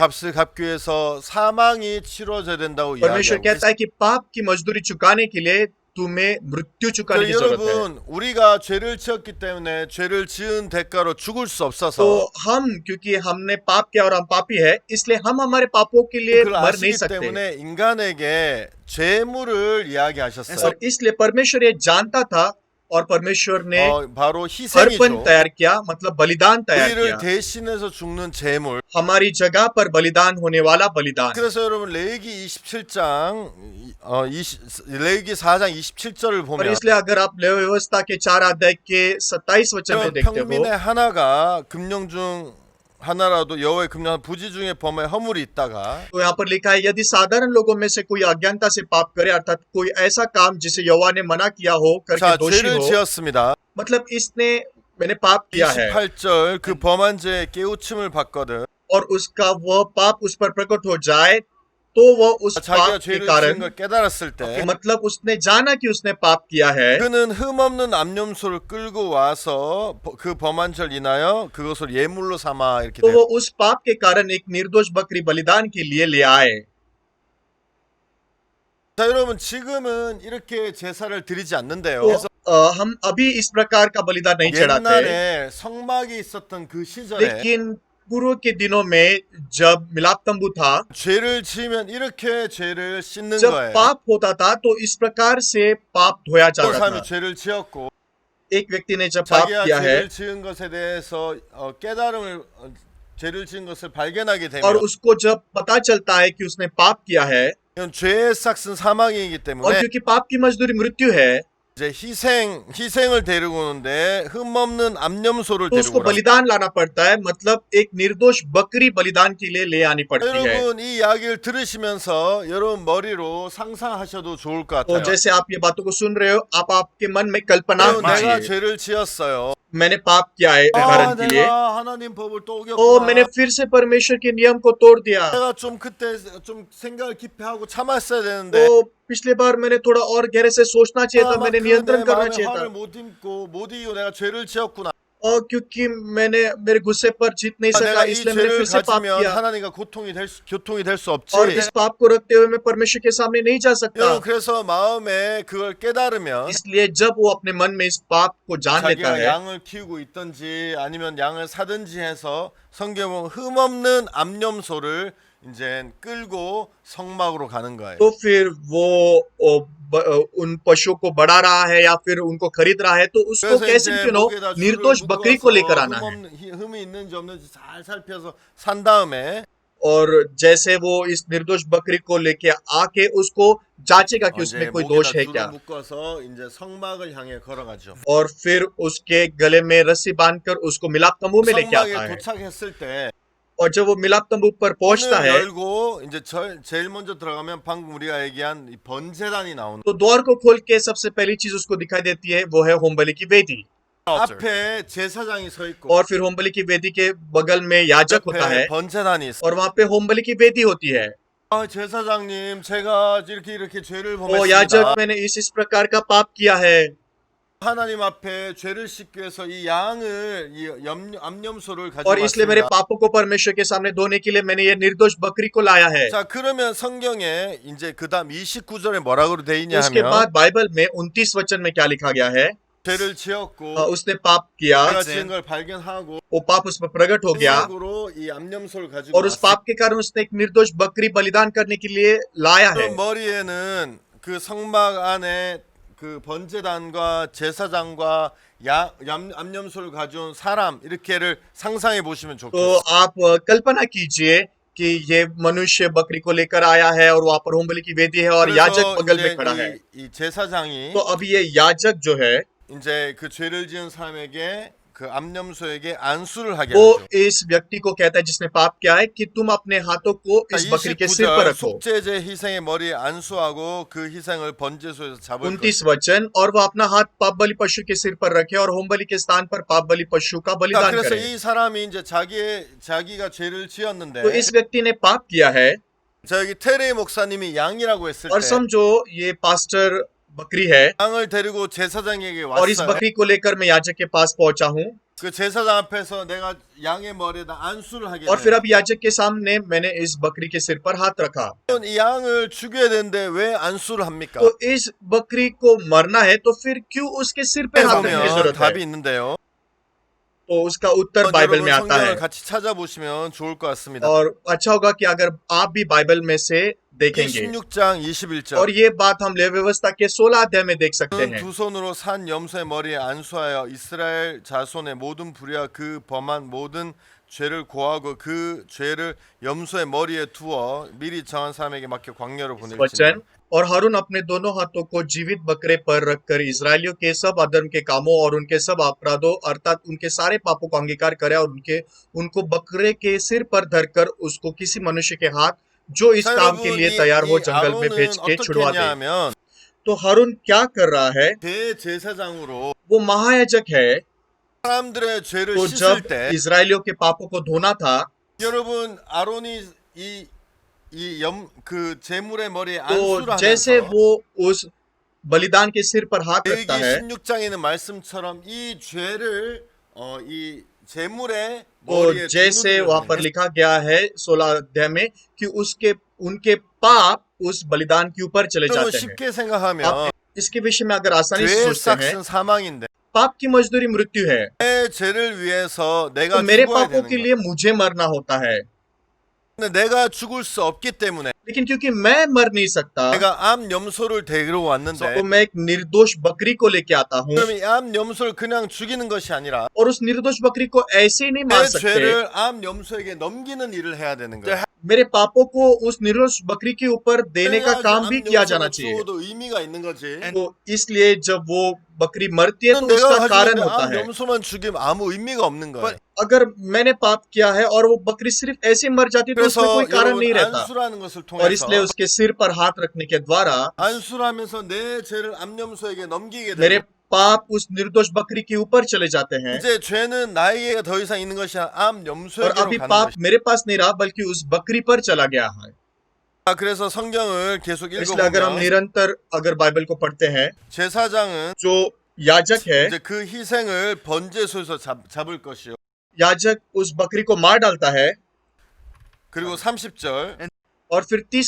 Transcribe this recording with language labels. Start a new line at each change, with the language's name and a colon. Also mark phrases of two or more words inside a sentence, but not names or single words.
Korean: 값을 갚기 위해서 사망이 치러져야 된다고
Hindi: परमेश्वर
Korean: 이야기하고
Hindi: कहता है कि पाप की मजदूरी चुकाने के लिए तुम्हें मृत्यु चुकाने की
Korean: 그러니까
Hindi: जरूरत है।
Korean: 여러분 우리가 죄를 지었기 때문에 죄를 지은 대가로 죽을 수
Hindi: तो
Korean: 없어서
Hindi: हम क्योंकि हमने पाप किया और हम पापी है, इसलिए हम हमारे पापों के लिए
Korean: 그걸
Hindi: मर नहीं
Korean: 아시기
Hindi: सकते।
Korean: 때문에 인간에게 죄물을 이야기하셨어요.
Hindi: और इसलिए परमेश्वर ये जानता था और परमेश्वर ने
Korean: 바로
Hindi: अर्पण
Korean: 희생이죠.
Hindi: तैयार किया, मतलब बलिदान तैयार
Korean: 우리를
Hindi: किया,
Korean: 대신해서 죽는 제물.
Hindi: हमारी जगह पर बलिदान होने वाला बलिदान।
Korean: 그래서 여러분 레위기 27장 레위기 4장 27절을
Hindi: और
Korean: 보면
Hindi: इसलिए अगर आप लेवी व्यवस्था के 4 अध्याय के 27 वचन में देखते हो
Korean: 평민의 하나가 금령 중 하나라도 여호와의 금령 부지 중에 범에 허물이 있다가
Hindi: तो यहाँ पर लिखा है यदि साधारण लोगों में से कोई अज्ञानता से पाप करे, अर्थात कोई ऐसा काम जिसे यहोवा ने मना किया हो करके
Korean: 자
Hindi: दोषी
Korean: 죄를
Hindi: हो,
Korean: 지었습니다.
Hindi: मतलब इसने मैंने पाप किया है
Korean: 28절 그 범한 죄에 깨우침을 받거든
Hindi: और उसका वह पाप उस पर प्रकट हो जाए तो वह उस
Korean: 자기가
Hindi: पाप के
Korean: 죄를 지은
Hindi: कारण,
Korean: 걸 깨달았을 때
Hindi: मतलब उसने जाना कि उसने पाप किया है,
Korean: 그는 흠없는 암염소를 끌고 와서 그 범한 죄를 인하여 그것을 예물로 삼아 이렇게
Hindi: तो
Korean: 돼요.
Hindi: वो उस पाप के कारण एक निर्दोष बकरी बलिदान के लिए ले आए।
Korean: 자 여러분 지금은 이렇게 제사를 드리지 않는데요.
Hindi: तो हम अभी इस प्रकार का बलिदान नहीं चढ़ाते,
Korean: 옛날에 성막이 있었던 그 시절에
Hindi: लेकिन पूर्व के दिनों में जब मिलाप तंबू था,
Korean: 죄를 지으면 이렇게 죄를 씻는
Hindi: जब
Korean: 거예요.
Hindi: पाप होता था तो इस प्रकार से पाप धोया
Korean: 어떤
Hindi: जाता
Korean: 사람이
Hindi: था।
Korean: 죄를 지었고
Hindi: एक व्यक्ति ने जब पाप
Korean: 자기가
Hindi: किया है
Korean: 죄를 지은 것에 대해서 깨달음을 죄를 지은 것을 발견하게
Hindi: और
Korean: 되면
Hindi: उसको जब पता चलता है कि उसने पाप किया है,
Korean: 이건 죄의 삭은 사망이기
Hindi: और
Korean: 때문에
Hindi: क्योंकि पाप की मजदूरी मृत्यु है,
Korean: 이제 희생을 데리고 오는데 흠없는 암염소를
Hindi: तो
Korean: 데리고
Hindi: उसको
Korean: 오라.
Hindi: बलिदान लाना पड़ता है। मतलब एक निर्दोष बकरी बलिदान के लिए ले आनी पड़ती है।
Korean: 여러분 이 이야기를 들으시면서 여러분 머리로 상상하셔도 좋을 것
Hindi: तो
Korean: 같아요.
Hindi: जैसे आप ये बातों को सुन रहे हो, आप आपके मन में कल्पना
Korean: 여러분, 내가
Hindi: कीजिए,
Korean: 죄를 지었어요.
Hindi: मैंने पाप किया है उदाहरण के लिए,
Korean: 내가 하나님 법을 또
Hindi: ओ मैंने
Korean: 어겼구나.
Hindi: फिर से परमेश्वर के नियम को तोड़ दिया।
Korean: 내가 좀 그때 좀 생각을 깊이 하고 참았어야 되는데
Hindi: तो पिछले बार मैंने थोड़ा और गहरे से सोचना चाहिए था, मैंने
Korean: 내
Hindi: नियंत्रण करना
Korean: 마음에
Hindi: चाहिए
Korean: 화를
Hindi: था,
Korean: 못 이기고 내가 죄를 지었구나.
Hindi: और क्योंकि मैंने मेरे गुस्से पर जीत नहीं सका,
Korean: 내가 이
Hindi: इसलिए मैंने
Korean: 죄를
Hindi: फिर से पाप
Korean: 가지면
Hindi: किया,
Korean: 하나님과 교통이 될 수 없지.
Hindi: और इस पाप को रखते हुए मैं परमेश्वर के सामने नहीं जा सकता।
Korean: 여러분 그래서 마음에 그걸 깨달으면
Hindi: इसलिए जब वो अपने मन में इस पाप को जान लेता
Korean: 자기가
Hindi: है,
Korean: 양을 키우고 있든지 아니면 양을 사든지 해서 성경 보면 흠없는 암염소를 이제 끌고 성막으로 가는 거예요.
Hindi: तो फिर वो उन पशुओं को बढ़ा रहा है या फिर उनको खरीद रहा है, तो उसको
Korean: 그래서
Hindi: कैसे
Korean: 이제
Hindi: क्यों न हो,
Korean: 목에다 줄을
Hindi: निर्दोष बकरी को लेकर आना है।
Korean: 흠이 있는지 없는지 잘 살펴서 산 다음에
Hindi: और जैसे वो इस निर्दोष बकरी को लेके आके उसको जांचेगा कि उसमें
Korean: 이제
Hindi: कोई
Korean: 목에다
Hindi: दोष है
Korean: 줄을
Hindi: क्या,
Korean: 묶어서 이제 성막을 향해 걸어가죠.
Hindi: और फिर उसके गले में रस्सी बांधकर उसको मिलाप तंबू में लेके आता
Korean: 성막에
Hindi: है।
Korean: 도착했을 때
Hindi: और जब वो मिलाप तंबू पर पहुंचता
Korean: 문을
Hindi: है,
Korean: 열고 이제 제일 먼저 들어가면 방금 우리가 얘기한 이 번제단이 나오는
Hindi: तो द्वार को खोल के सबसे पहली चीज उसको दिखाई देती है, वो है होम बलि की वेदी।
Korean: 앞에 제사장이 서 있고
Hindi: और फिर होम बलि की वेदी के बगल में याजक होता है,
Korean: 옆에 번제단이 있어.
Hindi: और वहां पे होम बलि की वेदी होती है।
Korean: 제사장님 제가 이렇게 죄를
Hindi: ओ
Korean: 범했습니다.
Hindi: याजक, मैंने इस प्रकार का पाप किया है,
Korean: 하나님 앞에 죄를 씻기 위해서 이 양을 암염소를 가지고
Hindi: और इसलिए मेरे
Korean: 왔습니다.
Hindi: पापों को परमेश्वर के सामने धोने के लिए मैंने ये निर्दोष बकरी को लाया है।
Korean: 자 그러면 성경에 이제 그다음 29절에 뭐라고 돼 있냐
Hindi: उसके
Korean: 하면
Hindi: बाद बाइबल में 29 वचन में क्या लिखा गया है,
Korean: 죄를 지었고
Hindi: उसने पाप किया,
Korean: 내가 지은 걸 발견하고
Hindi: वो पाप उस पर प्रकट हो गया,
Korean: 생각으로 이 암염소를 가지고
Hindi: और उस पाप के कारण उसने एक निर्दोष बकरी बलिदान करने के लिए लाया है।
Korean: 그 머리에는 그 성막 안에 그 번제단과 제사장과 암염소를 가져온 사람 이렇게를 상상해 보시면
Hindi: तो
Korean: 좋겠어요.
Hindi: आप कल्पना कीजिए कि ये मनुष्य बकरी को लेकर आया है और वहां पर होम बलि की वेदी है और याजक
Korean: 그래서
Hindi: बगल में
Korean: 이제
Hindi: खड़ा है।
Korean: 이 제사장이
Hindi: तो अब ये याजक जो है,
Korean: 이제 그 죄를 지은 사람에게 그 암염소에게 안수를 하게
Hindi: वो
Korean: 하죠.
Hindi: इस व्यक्ति को कहता है जिसने पाप किया है कि तुम अपने हाथों को इस बकरी के सिर पर
Korean: 29절
Hindi: रखो।
Korean: 속죄제 희생의 머리에 안수하고 그 희생을 번제소에서 잡을
Hindi: 29 वचन, और वह अपना हाथ पाप बलि पशु के सिर पर रखे और होम बलि के स्थान पर पाप बलि पशु का
Korean: 자,
Hindi: बलिदान
Korean: 그래서
Hindi: करे।
Korean: 이 사람이 이제 자기가 죄를 지었는데
Hindi: तो इस व्यक्ति ने पाप किया है,
Korean: 자 여기 테레 목사님이 양이라고 했을
Hindi: और
Korean: 때
Hindi: समझो ये पास्टर बकरी है,
Korean: 양을 데리고 제사장에게
Hindi: और इस
Korean: 왔어요.
Hindi: बकरी को लेकर मैं याजक के पास पहुंचा हूँ,
Korean: 그 제사장 앞에서 내가 양의 머리에다 안수를 하게
Hindi: और फिर
Korean: 돼요.
Hindi: अब याजक के सामने मैंने इस बकरी के सिर पर हाथ रखा।
Korean: 이 양을 죽여야 되는데 왜 안수를 합니까?
Hindi: तो इस बकरी को मरना है, तो फिर क्यों उसके सिर पे हाथ रखने की
Korean: 보면
Hindi: जरूरत
Korean: 답이
Hindi: है?
Korean: 있는데요.
Hindi: तो उसका उत्तर बाइबल
Korean: 여러분
Hindi: में आता
Korean: 성경을
Hindi: है,
Korean: 같이 찾아보시면 좋을 것 같습니다.
Hindi: और अच्छा होगा कि अगर आप भी बाइबल में से देखेंगे।
Korean: 16장 21절
Hindi: और ये बात हम लेवी व्यवस्था के 16 अध्याय में देख सकते हैं।
Korean: 두 손으로 산 염소의 머리에 안수하여 이스라엘 자손의 모든 불의와 그 범한 모든 죄를 고하고 그 죄를 염소의 머리에 두어 미리 정한 사람에게 맡겨 광야로 보낼지니
Hindi: वचन, और हारून अपने दोनों हाथों को जीवित बकरे पर रखकर इजरायलियों के सब अधर्म के कामों और उनके सब अपराधों अर्थात उनके सारे पापों को अंगीकार करे और उनको बकरे के सिर पर धरकर उसको किसी मनुष्य के हाथ जो इस काम के लिए तैयार हो जंगल में भेज के
Korean: 어떻게
Hindi: छुड़वा दे।
Korean: 했냐면
Hindi: तो हारून क्या कर रहा है,
Korean: 대제사장으로
Hindi: वो महायाजक है।
Korean: 사람들의 죄를
Hindi: तो
Korean: 씻을
Hindi: जब
Korean: 때
Hindi: इजरायलियों के पापों को धोना था,
Korean: 여러분 아론이 그 제물의 머리에
Hindi: तो
Korean: 안수를
Hindi: जैसे
Korean: 하면서
Hindi: वो उस बलिदान के सिर पर हाथ
Korean: 레위기
Hindi: रखता है,
Korean: 16장에 있는 말씀처럼 이 죄를 이 제물의
Hindi: तो
Korean: 머리에
Hindi: जैसे वहां पर
Korean: 두는
Hindi: लिखा गया है 16 अध्याय में कि उनके पाप उस बलिदान के ऊपर चले
Korean: 여러분
Hindi: जाते हैं।
Korean: 쉽게 생각하면
Hindi: इसके विषय में अगर आसानी से
Korean: 죄의
Hindi: सोचते हैं,
Korean: 삭은 사망인데
Hindi: पाप की मजदूरी मृत्यु है,
Korean: 내 죄를 위해서
Hindi: तो
Korean: 내가
Hindi: मेरे
Korean: 죽어야
Hindi: पापों
Korean: 되는
Hindi: के
Korean: 거야.
Hindi: लिए मुझे मरना होता है।
Korean: 근데 내가 죽을 수 없기 때문에
Hindi: लेकिन क्योंकि मैं मर नहीं सकता,
Korean: 내가 암 염소를 데리러 왔는데
Hindi: तो मैं एक निर्दोष बकरी को लेके आता हूँ,
Korean: 그럼 이 암 염소를 그냥 죽이는 것이 아니라
Hindi: और उस निर्दोष बकरी को ऐसे ही नहीं मार
Korean: 내
Hindi: सकते।
Korean: 죄를 암 염소에게 넘기는 일을 해야 되는 거야.
Hindi: मेरे पापों को उस निर्दोष बकरी के ऊपर देने का काम भी किया जाना चाहिए।
Korean: 죽어도 의미가 있는 거지.
Hindi: तो इसलिए जब वो बकरी मरती है तो
Korean: 내가
Hindi: उसका कारण
Korean: 가지고
Hindi: होता
Korean: 암
Hindi: है।
Korean: 염소만 죽이면 아무 의미가 없는 거야.
Hindi: अगर मैंने पाप किया है और वो बकरी सिर्फ ऐसे ही मर जाती है तो
Korean: 그래서
Hindi: उसमें कोई कारण
Korean: 여러분
Hindi: नहीं रहता।
Korean: 안수라는 것을
Hindi: और इसलिए
Korean: 통해서
Hindi: उसके सिर पर हाथ रखने के द्वारा
Korean: 안수를 하면서 내 죄를 암 염소에게 넘기게
Hindi: मेरे
Korean: 되고
Hindi: पाप उस निर्दोष बकरी के ऊपर चले जाते हैं,
Korean: 이제 죄는 나에게 더 이상 있는 것이 아니라 암
Hindi: और
Korean: 염소에게로
Hindi: अभी
Korean: 가는
Hindi: पाप
Korean: 것이.
Hindi: मेरे पास नहीं रहा बल्कि उस बकरी पर चला गया है।
Korean: 그래서 성경을 계속
Hindi: इसलिए अगर हम
Korean: 읽어보면
Hindi: निरंतर अगर बाइबल को पढ़ते हैं,
Korean: 제사장은
Hindi: जो याजक है,
Korean: 이제 그 희생을 번제소에서 잡을 것이요.
Hindi: याजक उस बकरी को मार डालता है।
Korean: 그리고 30절
Hindi: और फिर 30